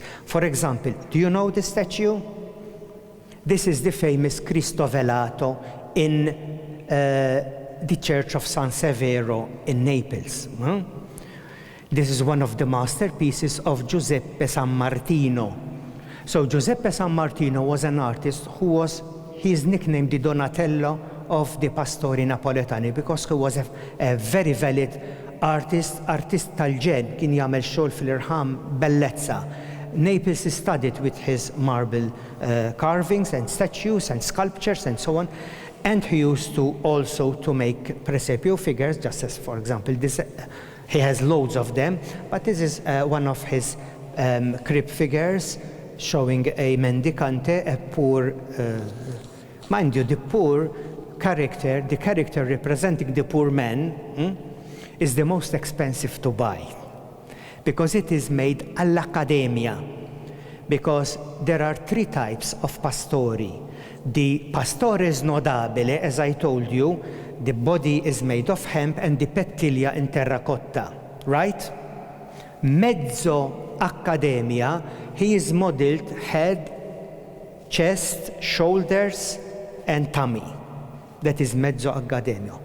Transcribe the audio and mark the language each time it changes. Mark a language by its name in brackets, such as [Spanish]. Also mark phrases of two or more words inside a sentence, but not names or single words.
[English] For example, do you know the statue? This is the famous Cristo Velato in the Church of San Severo in Naples. This is one of the masterpieces of Giuseppe San Martino. So Giuseppe San Martino was an artist he is nicknamed the Donatello of the [Italian] Pastori Napoletani, [English] because he was a very valid artist [Maltese] tal-ġen, kien jagħmel xogħol fil-irħam bellezza. [English] Naples is studied with his marble carvings and statues and sculptures and so on, and he used to also to make presepio figures, just as, for example, this. He has loads of them, but this is one of his crib figures showing a mendicante, a poor, mind you, the poor character, the character representing the poor man, is the most expensive to buy, because it is made all'Accademia, because there are 3 types of pastori. [Italian] The pastores nodabile, [English] as I told you, the body is made of hemp and the pettiglia in terracotta, right? [Italian] Mezzo Accademia, [English] he is modeled head, chest, shoulders, and tummy. That is [Italian] mezzo Accademia.